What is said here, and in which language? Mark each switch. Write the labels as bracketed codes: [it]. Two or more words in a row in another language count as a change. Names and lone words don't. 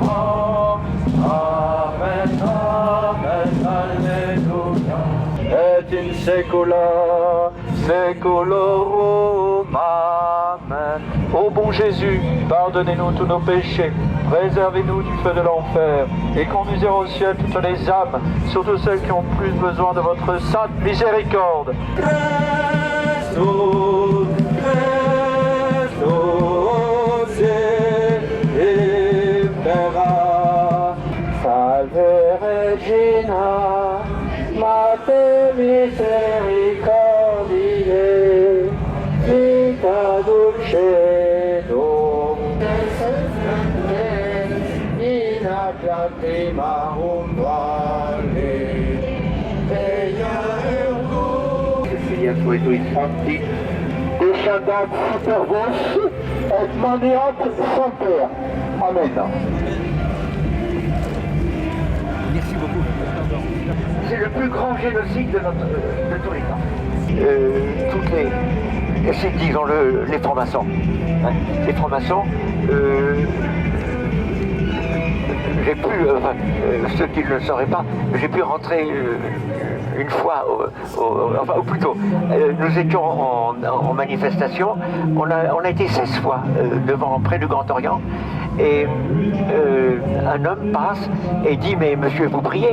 [la] Et saecula saeculorum. Amen. [fr] Ô bon Jésus, pardonnez-nous tous nos péchés, préservez-nous du feu de l'enfer, et conduisez au ciel toutes les âmes, surtout celles qui ont plus besoin de votre sainte miséricorde. [la] Salve Regina, Mater misericordiae, vita dulcedo, in lacrimarum vale, Ea ergo, Filia Spiritus Sancti, descendat super vos, et maneat semper. Amen. [fr] Merci beaucoup. C'est le plus grand génocide de tous les temps. C'est, disons-le, les francs-maçons. Hein, les francs-maçons, j'ai pu, ceux qui ne le sauraient pas, j'ai pu rentrer une fois, ou plutôt, nous étions en manifestation, on a été 16 fois près du Grand Orient, et un homme passe et dit « Mais monsieur, vous priez ?»